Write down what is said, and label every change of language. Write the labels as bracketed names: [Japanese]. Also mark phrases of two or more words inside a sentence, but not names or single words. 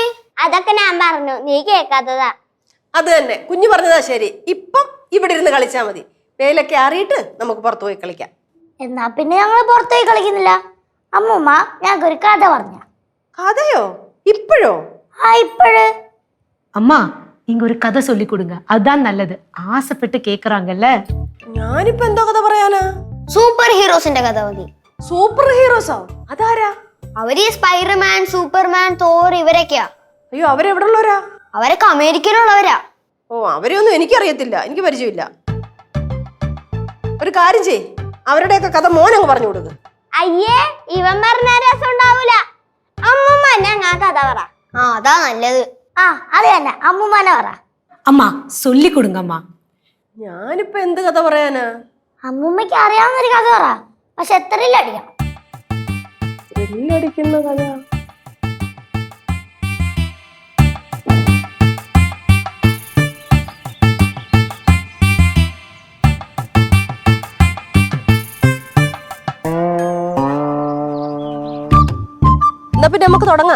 [Malayalam] അതൊക്കെ ഞാൻ പറഞ്ഞു, നീ കേൾക്കാത്തതാ. അത് തന്നെ, കുഞ്ഞു പറഞ്ഞതാ ശരി. ഇപ്പം ഇവിടെ ഇരുന്ന് കളിച്ചാ മതി. വെയിലൊക്കെ അറിയിട്ട് നമുക്ക് പുറത്തു പോയി കളിക്കാം. എന്നാ പിന്നെ ഞങ്ങൾ പുറത്തേക്ക് കളിക്കുന്നില്ല. അമ്മൂമ്മ, ഞങ്ങൾക്കൊരു കഥ പറഞ്ഞ. കഥയോ? ഇപ്പോഴോ? ഇപ്പോഴ്. [Tamil] அம்மா இங்க ஒரு கதை சொல்லி கொடுங்க, அதுதான் நல்லது. ஆசைப்பட்டு கேக்குறாங்கல்ல. [Malayalam] ഞാനിപ്പോ എന്തോ കഥ പറയാനാ? [English] super heroes [Malayalam] കഥ മതി. [English] super heroes? [Malayalam] അതാരാ? അവര് സ്പൈഡർമാൻ, സൂപ്പർമാൻ, തോർ ഇവരൊക്കെയാ. അയ്യോ, അവരെവിടെ ഉള്ളവരാ? അവരൊക്കെ അമേരിക്കയിലുള്ളവരാ. ഓ, അവരെയൊന്നും എനിക്കറിയത്തില്ല, എനിക്ക് പരിചയമില്ല. ഒരു കാര്യം ചെയ്, അവരുടെയൊക്കെ കഥ മോനങ്ങ് പറഞ്ഞു കൊടുക്ക്. അയ്യേ, ഇവൻ പറഞ്ഞ രസം ഉണ്ടാവൂല. അമ്മൂമ്മ ഞങ്ങ കഥ പറ. അതാ നല്ലത്. അത് തന്നെ, അമ്മൂമ്മനെ പറ. [Tamil] அம்மா சொல்லி கொடுங்க அம்மா. [Malayalam] ഞാനിപ്പോ എന്ത് കഥ പറയാനാ? അമ്മൂമ്മയ്ക്ക് അറിയാവുന്നൊരു കഥ പറ, പക്ഷെ എത്രയില്ല അടിക്കണം. ത്രില്ലടിക്കുന്ന കഥ? എന്നാ പിന്നെ നമുക്ക് തുടങ്ങാം.